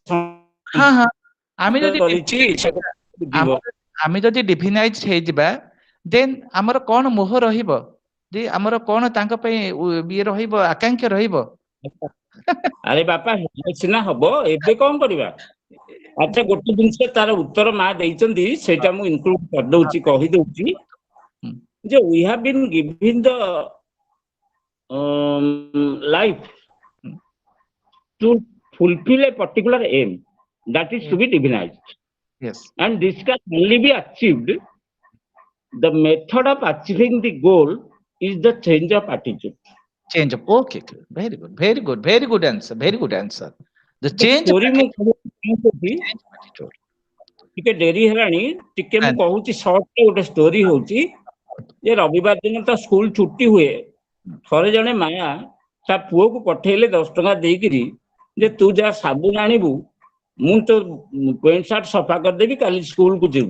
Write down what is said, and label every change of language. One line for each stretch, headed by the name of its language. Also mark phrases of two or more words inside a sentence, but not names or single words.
Odia: ଆମେ ଯଦି ଡିଭିନାଇଜ୍ ହେଇଯିବା, ଦେନ୍ ଆମର କଣ ମୋହ ରହିବ? ଆମର କଣ ତାଙ୍କ ପାଇଁ ଇଏ ରହିବ, ଆକାଂକ୍ଷା ରହିବ? ଆରେ ବାପା ସିନା ହବ, ଏବେ କଣ କରିବା? ଆଚ୍ଛା, ଗୋଟେ ଜିନିଷ ତାର ଉତ୍ତର ମା ଦେଇଛନ୍ତି, ସେଇଟା ମୁଁ ଇନକ୍ଲୁଡ କରିଦଉଛି, କହିଦଉଛି ଯେ
English: we have been given the life to fulfill a particular aim, that is to be divinized. Yes. And this can only be achieved. The method of achieving the goal is the change of attitude. Change of, okay, very good, very good, very good answer, very good answer. The change of attitude.
Odia: ଟିକେ ଡେରି ହେଲାଣି, ଟିକେ ମୁଁ କହୁଛି ସର୍ଟ ଗୋଟେ ଷ୍ଟୋରି ହଉଛି ଯେ ରବିବାର ଦିନ ତ ସ୍କୁଲ ଛୁଟି ହୁଏ, ଥରେ ଜଣେ ମାୟା ତା ପୁଅକୁ ପଠେଇଲେ 10 ଟଙ୍କା ଦେଇକିରି ଯେ ତୁ ଯାହା ସାବୁନ ଆଣିବୁ, ମୁଁ ତ
English: pant shirt
Odia: ସଫା କରିଦେବି, କାଲି ସ୍କୁଲକୁ ଯିବୁ।